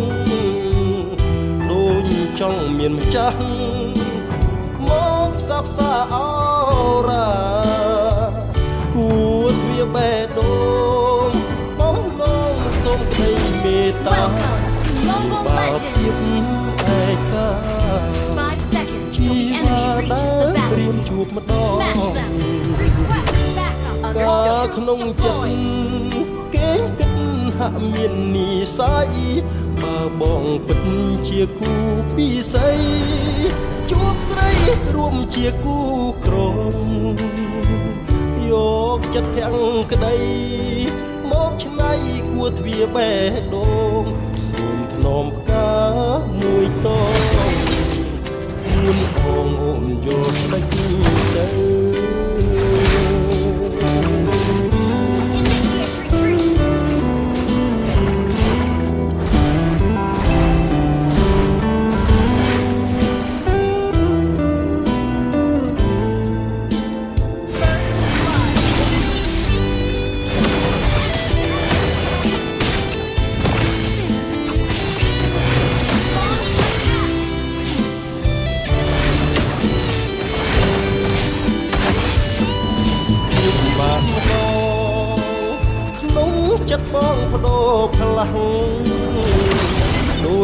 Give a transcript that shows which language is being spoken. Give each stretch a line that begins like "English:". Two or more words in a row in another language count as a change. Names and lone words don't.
Khmer: ដូចចង់មានម្ចាស់មកផ្សះផ្សាអរ៉ាគួរវាបេះដូងបងឡងសូមក្តីមេត្តា
English: Welcome to Mobile
Khmer: ភាព
English: Legends.
Khmer: ឯកា
English: 5 seconds till the enemy reaches the
Khmer: ព្រៀម
English: battle.
Khmer: ជួបម្ដង
English: Smash them. Request backup.
Khmer: កាល
English: Understood.
Khmer: ក្នុងចិត្ត
English: Deployed.
Khmer: គេគិតហាក់មាននិស័យបើបងពិតជាគូពិស័យជួបស្រីរួមជាគូក្រមយកចិត្តទាំងក្តីមកឆ្នៃគួរទ្វាបេះដូងសូមថ្នមផ្កាមួយតងខ្លួនបងអូនយកផ្លេចទៅ
English: Initiate retreat. First blood.
Khmer: បានម្ដងក្នុងចិត្តបងបដូរផ្លាំងដូច